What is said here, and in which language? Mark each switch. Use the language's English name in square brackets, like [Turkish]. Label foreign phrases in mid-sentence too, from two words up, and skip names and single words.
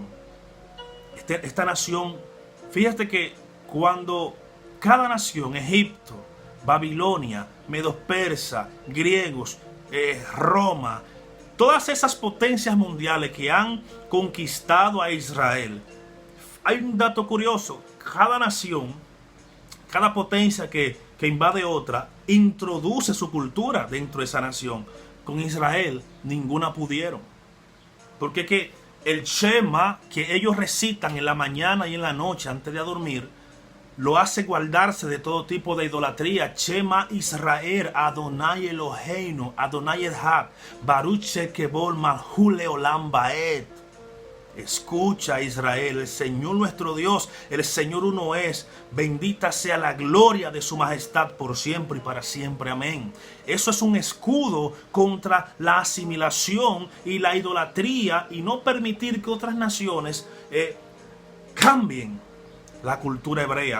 [Spanish] Esta nación, fíjate que cuando cada nación, Egipto, Babilonia, Medos Persa, griegos, Roma, todas esas potencias mundiales que han conquistado a Israel, hay un dato curioso: cada nación, cada potencia que invade otra, introduce su cultura dentro de esa nación. Con Israel, ninguna pudieron. Porque que el Shema que ellos recitan en la mañana y en la noche antes de dormir, lo hace guardarse de todo tipo de idolatría. [Hebrew] שמע ישראל, אדני אלהינו, אדני אחד, ברוך שם כבוד מלכותו לעולם ועד. [Spanish] Escucha, Israel, el Señor nuestro Dios, el Señor uno es. Bendita sea la gloria de su majestad por siempre y para siempre. Amén. Eso es un escudo contra la asimilación y la idolatría y no permitir que otras naciones cambien la cultura hebrea.